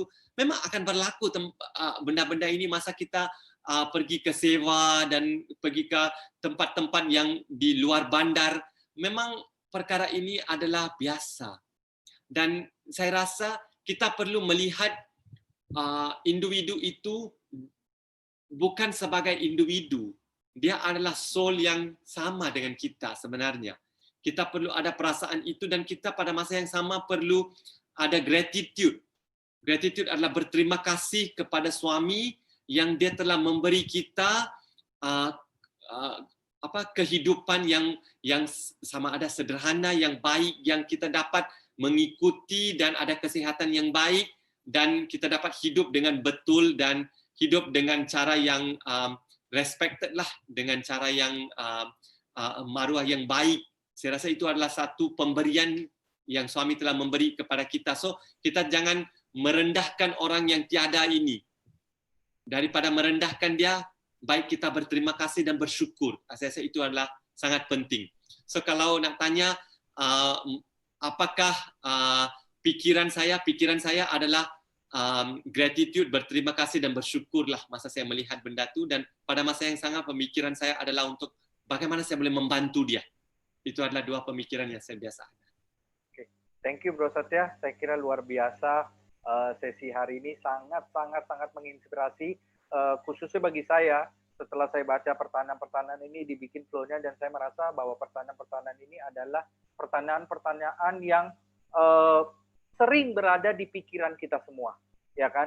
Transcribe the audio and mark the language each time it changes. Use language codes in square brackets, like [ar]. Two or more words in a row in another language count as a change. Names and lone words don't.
[ms] Memang akan berlaku benda-benda ini masa kita pergi ke sewa dan pergi ke tempat-tempat yang di luar bandar. Memang perkara ini adalah biasa. Dan saya rasa kita perlu melihat individu itu bukan sebagai individu. Dia adalah soul yang sama dengan kita sebenarnya. Kita perlu ada perasaan itu dan kita pada masa yang sama perlu ada gratitude. Gratitude adalah berterima kasih kepada suami yang dia telah memberi kita kehidupan yang sama ada sederhana, yang baik, yang kita dapat mengikuti dan ada kesehatan yang baik dan kita dapat hidup dengan betul dan hidup dengan cara yang respected lah dengan cara yang maruah yang baik. Saya rasa itu adalah satu pemberian yang suami telah memberi kepada kita. So, kita jangan merendahkan orang yang tiada ini. Daripada merendahkan dia, baik kita berterima kasih dan bersyukur. Saya rasa itu adalah sangat penting. So, kalau nak tanya, apakah pikiran saya adalah gratitude, berterima kasih dan bersyukurlah masa saya melihat benda itu, dan pada masa yang sama pemikiran saya adalah untuk bagaimana saya boleh membantu dia. Itu adalah dua pemikiran yang saya biasa ada. Okay. [en] Thank you [id] Bro Satya, saya kira luar biasa sesi hari ini, sangat menginspirasi, khususnya bagi saya. Setelah saya baca pertanyaan-pertanyaan ini, dibikin flow-nya, dan saya merasa bahwa pertanyaan-pertanyaan ini adalah pertanyaan-pertanyaan yang sering berada di pikiran kita semua, ya kan?